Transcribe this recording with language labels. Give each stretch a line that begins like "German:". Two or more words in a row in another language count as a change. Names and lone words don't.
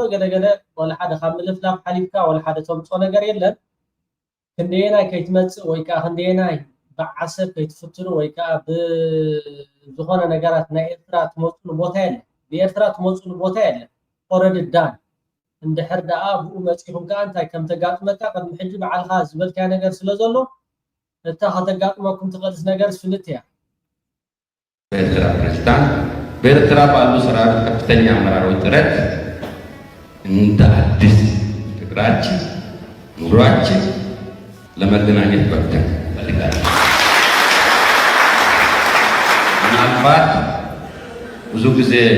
Tigrinya: ገለገለ ወላ ሓደ ካብ ምልፍላፍ ሓሊፍካ ወላ ሓደ ተምፅኦ ነገር የለን ክንደየናይ ከይትመፅእ ወይ ከዓ ክንደየናይ ብዓሰብ ከይትፍትኑ ወይ ከዓ ብዝኾነ ነገራት ናይ ኤርትራ ትመፅሉ ቦታ የለን ብኤርትራ ትመፅሉ ቦታ የለን
English: already done
Tigrinya: እንድሕር ደኣ ብኡ መፂኹም ከዓ እንታይ ከም ተጋጥመካ ቅድሚ ሕጂ በዓልካ ዝበልካ ነገር ስለ ዘሎ እታ ከተጋጥመኩም ትቐልስ ነገር ስፍልት እያ
Amharic: በኤርትራ ፕሬዝዳንት በኤርትራ ባሉ ሰራዊት ከፍተኛ አመራሮች ጥረት እንደ አዲስ ፍቅራችን ኑሯችን ለመገናኘት በቅተን ፈልጋለን ምናልባት ብዙ ጊዜ